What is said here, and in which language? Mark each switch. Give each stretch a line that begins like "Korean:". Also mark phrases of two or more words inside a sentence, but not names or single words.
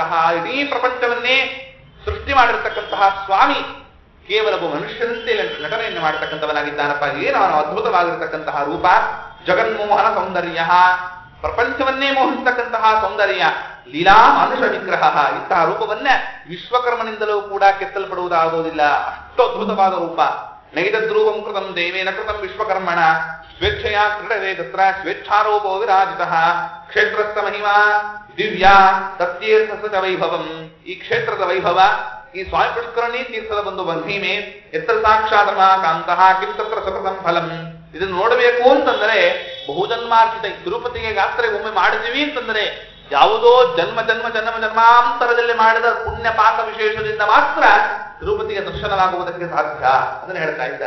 Kannada: ಇಡೀ ಪ್ರಪಂಚವನ್ನೇ ಸೃಷ್ಟಿ ಮಾಡಿರತಕ್ಕಂತಹ ಸ್ವಾಮಿ ಕೇವಲ ಮನುಷ್ಯನಂತೆ ನಟನೆಯನ್ನು ಮಾಡತಕ್ಕಂಥವನಾಗಿದ್ದಾನಪ್ಪ. ಏನು ಅವನು ಅದ್ಭುತವಾಗಿರತಕ್ಕಂತಹ ರೂಪ, ಜಗನ್ಮೋಹನ ಸೌಂದರ್ಯ, ಪ್ರಪಂಚವನ್ನೇ ಮೋಹಿಸತಕ್ಕಂತಹ ಸೌಂದರ್ಯ, ಲೀಲಾ ಮಾನುಷ ವಿಗ್ರಹ. ಇಂತಹ ರೂಪವನ್ನ ವಿಶ್ವಕರ್ಮನಿಂದಲೂ ಕೂಡ ಕೆತ್ತಲ್ಪಡುವುದಾಗುವುದಿಲ್ಲ, ಅಷ್ಟು ಅದ್ಭುತವಾದ ರೂಪ.
Sanskrit: ನೈದದ್ರೂಪಂ ಕೃತಂ ದೇವೇನ ಕೃತಂ ವಿಶ್ವಕರ್ಮಣ ಸ್ವೇಚ್ಛೆಯ ಕ್ರೀಡವೇ ತತ್ರ ಸ್ವೇಚ್ಛಾರೋಪೋ ವಿರಾಜಿತಃ. ಕ್ಷೇತ್ರಸ್ಥ ಮಹಿಮಾ ದಿವ್ಯ ತತ್ತೀರ್ಥ ವೈಭವಂ.
Kannada: ಈ ಕ್ಷೇತ್ರದ ವೈಭವ, ಈ ಸ್ವಾಮಿ ಪುಷ್ಕರಣಿ ತೀರ್ಥದ ಒಂದು ಮಹಿಮೆ, ಎತ್ತರ
Sanskrit: ಸಾಕ್ಷಾತ್ ಕಾಂತಃ ಕಿಂತತ್ರ ಸತತಂ ಫಲಂ.
Kannada: ಇದನ್ನು ನೋಡಬೇಕು ಅಂತಂದ್ರೆ ಬಹುಜನ್ಮಾರ್ಜಿತ. ತಿರುಪತಿಗೆ ಯಾತ್ರೆ ಒಮ್ಮೆ ಮಾಡಿದೀವಿ ಅಂತಂದ್ರೆ ಯಾವುದೋ ಜನ್ಮಾಂತರದಲ್ಲಿ ಮಾಡಿದ ಪುಣ್ಯ ಪಾಕ ವಿಶೇಷದಿಂದ ಮಾತ್ರ ತಿರುಪತಿಗೆ ದರ್ಶನವಾಗುವುದಕ್ಕೆ ಸಾಧ್ಯ ಅದನ್ನು ಹೇಳ್ತಾ ಇದ್ದಾರೆ.